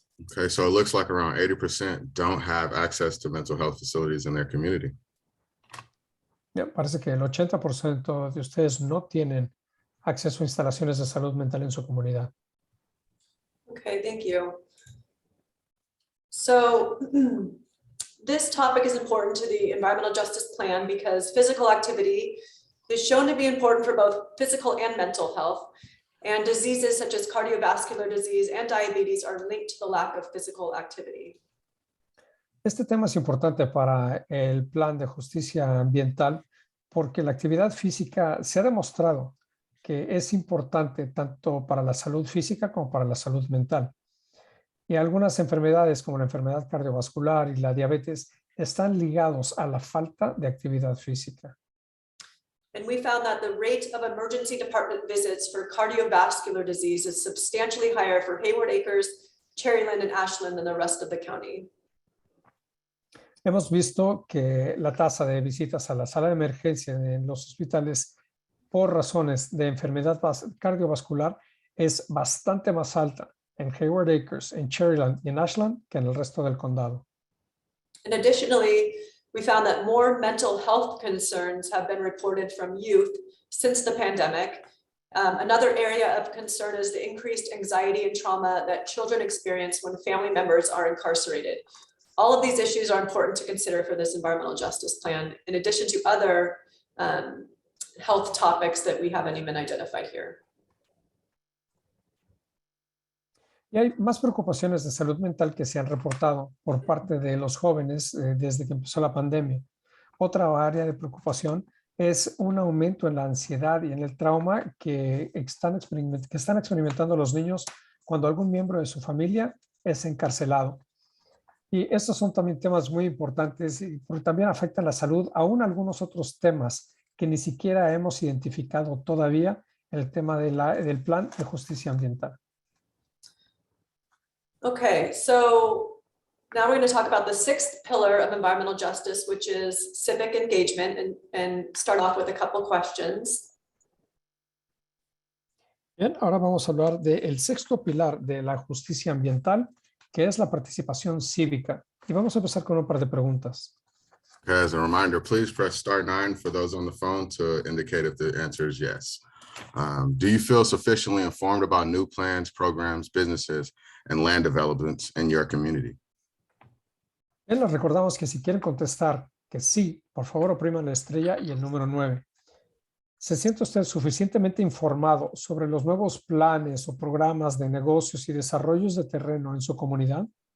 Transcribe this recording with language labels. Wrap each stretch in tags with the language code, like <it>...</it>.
<en>Okay, so it looks like around 80% don't have access to mental health facilities in their community.</en> <es>Bien, parece que el 80% de ustedes no tienen acceso a instalaciones de salud mental en su comunidad.</es> <en>Okay, thank you. So this topic is important to the environmental justice plan because physical activity is shown to be important for both physical and mental health. And diseases such as cardiovascular disease and diabetes are linked to the lack of physical activity.</en> <es>Este tema es importante para el plan de justicia ambiental porque la actividad física se ha demostrado que es importante tanto para la salud física como para la salud mental. Y algunas enfermedades como la enfermedad cardiovascular y la diabetes están ligados a la falta de actividad física.</es> <en>And we found that the rate of emergency department visits for cardiovascular disease is substantially higher for Hayward Acres, Cherryland, and Ashland than the rest of the county.</en> <es>Hemos visto que la tasa de visitas a la sala de emergencia en los hospitales por razones de enfermedad cardiovascular es bastante más alta en Hayward Acres, en Cherryland y en Ashland que en el resto del condado.</es> <en>And additionally, we found that more mental health concerns have been reported from youth since the pandemic. Another area of concern is the increased anxiety and trauma that children experience when family members are incarcerated. All of these issues are important to consider for this environmental justice plan, in addition to other health topics that we haven't even identified here.</en> <es>Y hay más preocupaciones de salud mental que se han reportado por parte de los jóvenes desde que empezó la pandemia. Otra área de preocupación es un aumento en la ansiedad y en el trauma que están experimentando los niños cuando algún miembro de su familia es encarcelado. Y estos son también temas muy importantes y porque también afectan la salud, aún algunos otros temas que ni siquiera hemos identificado todavía en el tema del plan de justicia ambiental.</es> <en>Okay, so now we're going to talk about the sixth pillar of environmental justice, which is civic engagement, and start off with a couple questions.</en> <es>Bien, ahora vamos a hablar del sexto pilar de la justicia ambiental, que es la participación cívica. Y vamos a empezar con un par de preguntas.</es> <en>Okay, as a reminder, please press *9 for those on the phone to indicate if the answer is yes. Do you feel sufficiently informed about new plans, programs, businesses, and land developments in your community?</en> <es>Bien, les recordamos que si quieren contestar que sí, por favor opriman la estrella y el número 9. ¿Se siente usted suficientemente informado sobre los nuevos planes o programas de negocios y desarrollos de terreno en su comunidad?</es>